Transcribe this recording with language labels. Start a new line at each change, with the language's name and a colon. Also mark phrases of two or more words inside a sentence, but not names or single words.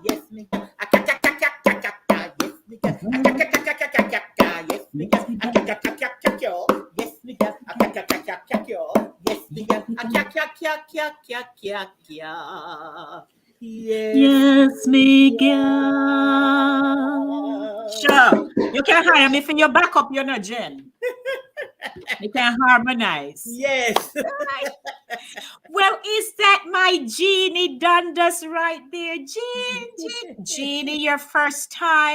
English: Yes me girl. Yes me girl. Yes me girl. Yes me girl. Yes me girl. Yes, Miguel. Sure. You can hire me for your backup, you're not Jen. You can harmonize. Yes. Well, is that my Jeannie Dundas right there? Jeannie, your first time.